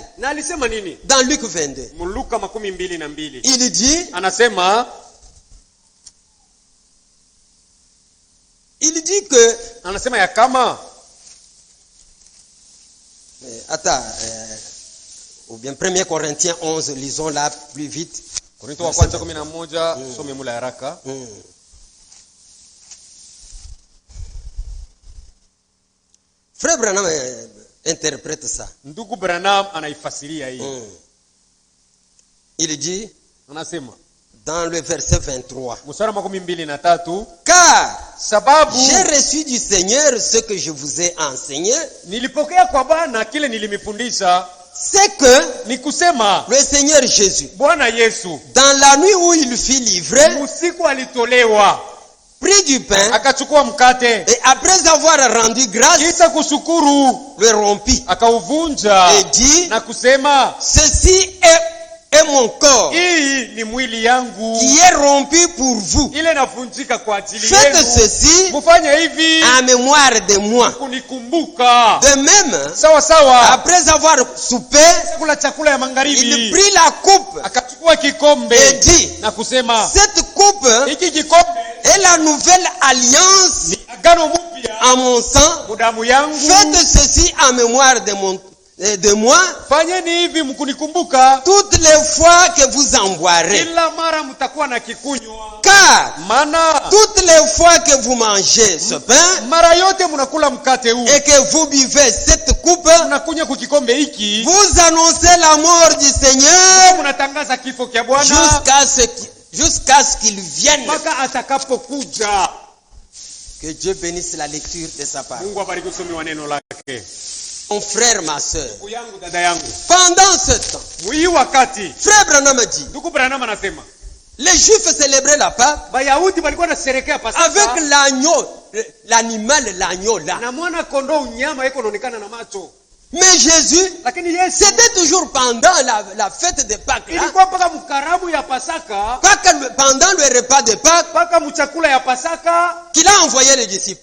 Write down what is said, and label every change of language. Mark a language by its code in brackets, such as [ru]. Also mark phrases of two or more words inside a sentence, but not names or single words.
[fr] Dans Luc 22, il dit que Attends, ou bien 1 Corinthiens 11, lisons là plus vite. [sw] Korinto wa kwanza 11 some mula haraka. [fr] Frère Branham interprète ça. [sw] Ndugu Branham anaifasiria hii. [fr] Il dit [sw] anasema [fr] dans le verset 23. [sw] Mstari wa 23, [fr] car [sw] sababu [fr] j'ai reçu du Seigneur ce que je vous ai enseigné. [sw] Nilipokea kwa Bwana kile nilimifundisha. [fr] C'est que [sw] ni kusema [fr] le Seigneur Jésus, [sw] Bwana Yesu, [fr] dans la nuit où il fut livré, [sw] usiku alitolewa, [fr] prit du pain, [sw] akachukua mkate, [fr] et après avoir rendu grâce, [sw] kisha kushukuru, [fr] le rompit, [sw] akauvunja, [fr] et dit, [sw] na kusema, [fr] ceci est mon corps, [sw] hii ni mwili yangu, [fr] qui est rompu pour vous. [sw] ile navunjika kwa ajili yenu. [fr] Faites ceci, [sw] mufanye hivi, [fr] en mémoire de moi. [sw] Kunikumbuka. [fr] De même, [sw] sawa sawa, [fr] après avoir soupé, [sw] kula chakula ya magharibi, [fr] il prit la coupe, [sw] akachukua kikombe, [fr] et dit, [sw] na kusema, [fr] cette coupe [sw] hiki kikombe [fr] est la nouvelle alliance [sw] agano mpya [fr] en mon sang. [sw] damu yangu. [fr] Faites ceci en mémoire de moi. [sw] Fanyeni hivi mkunikumbuka [fr] toutes les fois que vous en boirez. [sw] Kila mara mtakuwa na kikunywa. [fr] Car [sw] maana [fr] toutes les fois que vous mangez ce pain, [sw] mara yote mnakula mkate huu, [fr] et que vous buvez cette coupe, [sw] mnakunywa kwa kikombe hiki, [fr] vous annoncez la mort du Seigneur [sw] mnatangaza kifo cha Bwana [fr] jusqu'à ce qu'il vienne. [sw] Mpaka atakapokuja. [fr] Que Dieu bénisse la lecture de sa parole. [sw] Mungu abariki usomi wa neno lake. [fr] Mon frère, ma soeur, pendant ce temps, frère Branham dit, les Juifs célébraient la Pâque avec l'agneau là. Mais Jésus, c'était toujours pendant la fête de Pâques là, pendant le repas de Pâques, qu'il a envoyé les disciples.